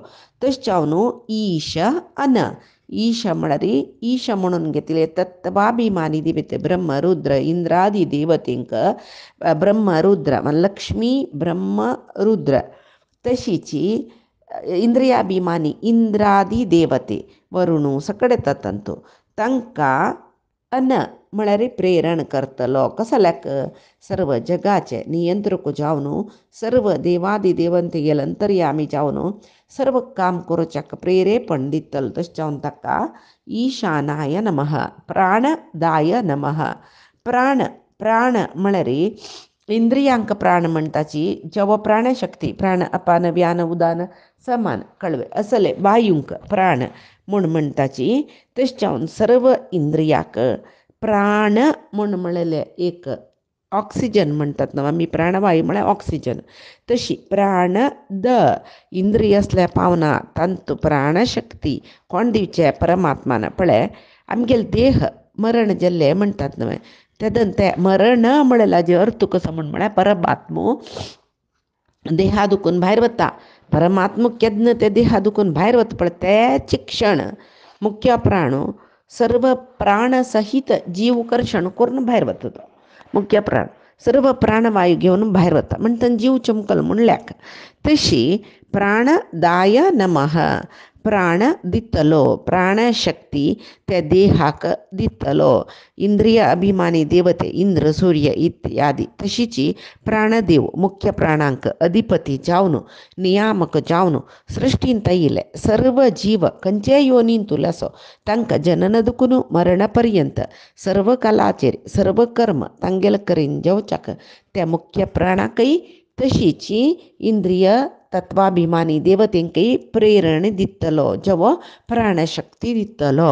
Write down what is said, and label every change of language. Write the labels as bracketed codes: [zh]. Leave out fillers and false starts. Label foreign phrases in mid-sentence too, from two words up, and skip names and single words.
[kok] तशें जावन ईश अन ईश म्हळ्यार ईश म्हणून घेतले तत्वाभिमानी देवते ब्रह्म रुद्र इंद्रादी देवतेंक ब्रह्म रुद्र लक्ष्मी ब्रह्म रुद्र तशीची इंद्रियाभिमानी इंद्रादी देवते वरुणू सगळे ततंतू तांकां अन म्हळ्यार प्रेरण करतलो कसल्याक सर्व जगाचे नियंत्रक जावन सर्व देवादी देवतेगेल अंतर्यामी जावन सर्व काम करच्याक प्रेरेपण दितलो. तशें जावन ताका [sa] ईशानाय नमः प्राणदाय नमः. [kok] प्राण प्राण म्हळ्यार इंद्रियांक प्राण म्हणटाची जव प्राणशक्ती प्राण अपान व्यान उदान समान कळवे असले वायूंक प्राण म्हूण म्हणटाची. तशें जावन सर्व इंद्रियाक प्राण म्हूण म्हळेले एक ऑक्सिजन म्हणटात न्हू आमी प्राणवायू म्हळ्यार ऑक्सिजन तशी प्राण द इंद्रिय असल्या पावना तांतू प्राणशक्ती कोण दिवचे परमात्मान पळय. आमगेले देह मरण जाल्ले म्हणटात न्हय तेदन ते मरण म्हळेला जे अर्थ कसो म्हळ्यार परमात्मो देहा दुखून भायर वता. परमात्मो केन्ना ते देहा दुखून भायर वता पळय तेच क्षण मुख्य प्राण सर्व प्राण सहित जीव कर्षण करून भायर वता. तो मुख्य प्राण सर्व प्राणवायू घेवन भायर वता म्हणटा जीव चमकल म्हणल्याक. तशी [sa] प्राणदाय नमः [kok] प्राण दितलो प्राणशक्ती त्या देहाक दितलो. इंद्रिय अभिमानी देवते इंद्र सूर्य इत्यादी तशीची प्राणदेव मुख्य प्राणांक अधिपती जावन नियामक जावन सृश्टींत येयले सर्व जीव खंयचे योनींतूल असो तांकां जनन दुखून मरण पर्यंत सर्व कलाचेर सर्व कर्म तांगेल करीन जेवच्याक त्या मुख्य प्राणाकय तशीची इंद्रिय तत्वाभिमानी देवतेंकय प्रेरण दितलो जव प्राणशक्ती दितलो.